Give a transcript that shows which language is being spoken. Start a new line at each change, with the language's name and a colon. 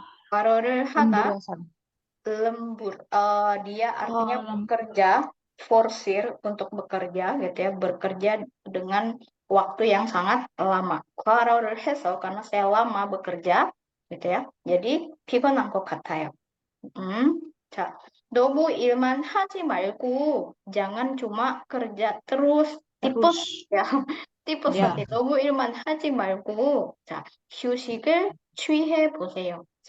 Korean: 과로를 하다,
Indonesian: lembur. Dia artinya bekerja, forsir untuk bekerja, gitu ya, bekerja dengan waktu yang sangat lama.
Korean: 과로를 해서
Indonesian: karena saya lama bekerja, gitu ya.
Korean: jadi 피곤한 것 같아요. 자, 너무 일만 하지 말고
Indonesian: jangan cuma kerja terus. tipes ya. tipes nanti
Korean: 너무 일만 하지 말고 자, 휴식을 취해 보세요.